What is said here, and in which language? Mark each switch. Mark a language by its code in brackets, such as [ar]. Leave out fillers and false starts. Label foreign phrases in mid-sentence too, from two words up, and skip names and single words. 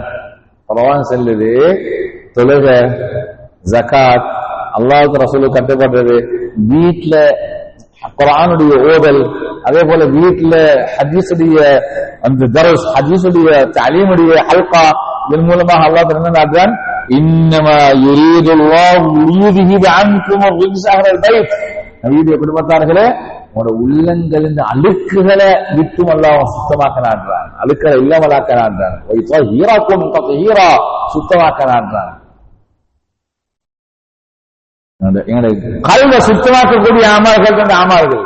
[ta] குர்ஆன் சொல்லுது, தொழுக, ஜகாத், அல்லாஹ்வுக்கு ரசூலுக்கு கட்டுப்படுறது, வீட்டுல குர்ஆனுடைய ஓதல், அதே போல வீட்டுல ஹதீஸுடைய அந்த தர்ஸ், ஹதீஸுடைய தலீமுடைய ஹல்கா, இதன் மூலமாக அல்லாஹ் என்ன நாடுறான்? [ar] إنما يريد الله ليذهب عنكم الرجس أهل البيت. [ta] நபியுடைய குடும்பத்தார்களே, உங்களோட உள்ளங்களின் அழுக்குகளை விட்டும் அல்லாஹ் சுத்தமாக்க நாடுறான், அழுக்களை இல்லாமலாக்க நாடுறான், [ar] ويطهركم تطهيرا, [ta] சுத்தமாக்க நாடுறான். எங்களுடைய கல்வை சுத்தமாக்கக்கூடிய அமல்கள் அந்த அமல்கள்.